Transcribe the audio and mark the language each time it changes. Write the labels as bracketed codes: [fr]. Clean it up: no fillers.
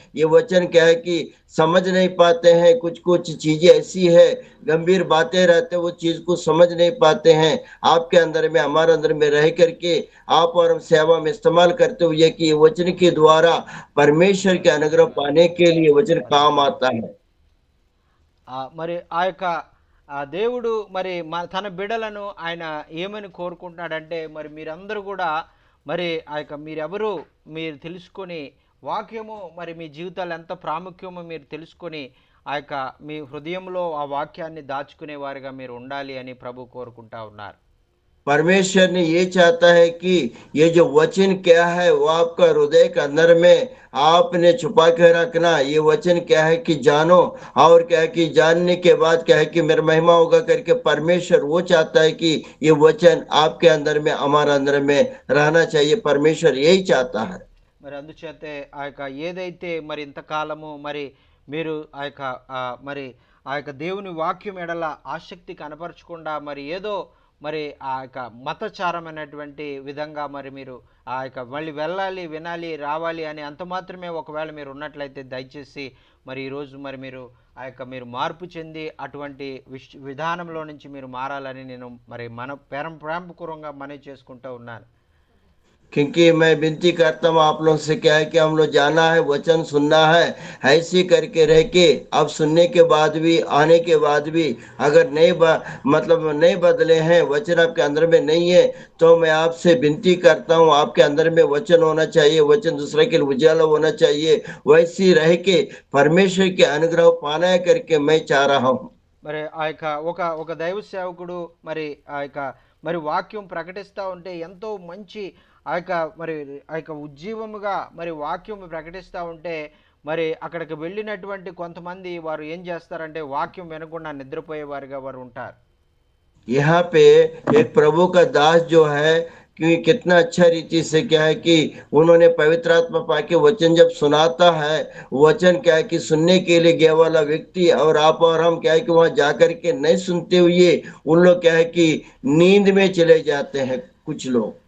[hi] ये वचन क्या है कि समझ नहीं पाते हैं, कुछ कुछ चीजें ऐसी है, गंभीर बातें रहते वो चीज को समझ नहीं पाते हैं। आपके अंदर में हमारे अंदर में रह करके आप और हम सेवा में इस्तेमाल करते हुए कि वचन के द्वारा परमेश्वर के अनुग्रह पाने के लिए वचन काम आता है। [te] మరి ఆ యొక్క దేవుడు మరి తన బిడలను ఆయన ఏమని కోరుకుంటున్నాడంటే, మరి మీరందరూ కూడా మరి ఆ యొక్క మీరు తెలుసుకొని వాక్యము మరి మీ జీవితాలు ఎంత ప్రాముఖ్యమో మీరు తెలుసుకొని ఆ యొక్క మీ హృదయంలో ఆ వాక్యాన్ని దాచుకునే వారిగా మీరు ఉండాలి అని ప్రభు కోరుకుంటా ఉన్నారు. [hi] परमेश्वर ने ये चाहता है कि ये जो वचन क्या है वो आपका हृदय के अंदर में आपने छुपा के रखना। ये वचन क्या है कि जानो, और क्या है कि जानने के बाद क्या है कि मेरा महिमा होगा करके परमेश्वर वो चाहता है कि ये वचन आपके अंदर में हमारे अंदर में रहना चाहिए। परमेश्वर यही चाहता है। [te] మరి అందుచేతే ఆ యొక్క ఏదైతే మరి ఇంతకాలము మరి మీరు ఆ యొక్క మరి ఆ యొక్క దేవుని వాక్యం ఎడల ఆసక్తి కనపరచకుండా మరి ఏదో మరి ఆ యొక్క మతచారమైనటువంటి విధంగా మరి మీరు ఆ యొక్క మళ్ళీ వెళ్ళాలి వినాలి రావాలి అని అంత మాత్రమే ఒకవేళ మీరు ఉన్నట్లయితే దయచేసి మరి ఈరోజు మరి మీరు ఆ యొక్క మీరు మార్పు చెంది అటువంటి విధానంలో నుంచి మీరు మారాలని నేను మరి ప్రేమపూర్వకంగా మనవి చేసుకుంటూ ఉన్నాను। [hi] क्योंकि मैं विनती करता हूँ आप लोग से, क्या है कि हम लोग जाना है, वचन सुनना है, ऐसे करके रह के अब सुनने के बाद भी, आने के बाद भी अगर मतलब नहीं बदले हैं, वचन आपके अंदर में नहीं है, तो मैं आपसे विनती करता हूँ आपके अंदर में वचन होना चाहिए, वचन दूसरे के लिए उजाला होना चाहिए, वैसे रह के परमेश्वर के अनुग्रह पाना है करके मैं चाह रहा हूँ। [te] మరి ఆ యొక్క ఒక దైవ సేవకుడు మరి ఆ యొక్క మరి వాక్యం ప్రకటిస్తూ ఉంటే ఎంతో మంచి ఆ యొక్క మరి ఆ యొక్క ఉజ్జీవముగా మరి వాక్యం ప్రకటిస్తూ ఉంటే మరి అక్కడికి వెళ్ళినటువంటి కొంతమంది వారు ఏం చేస్తారంటే వాక్యం వినకుండా నిద్రపోయేవారుగా వారు ఉంటారు। [hi] यहाँ पे एक प्रभु का दास जो है कि कितना अच्छा रीति से क्या है कि उन्होंने पवित्र आत्मा पाके वचन जब सुनाता है, वचन क्या है कि सुनने के लिए गया वाला व्यक्ति और आप और हम क्या है कि वहां जाकर के नहीं सुनते हुए उन लोग क्या है कि नींद में चले जाते हैं कुछ लोग।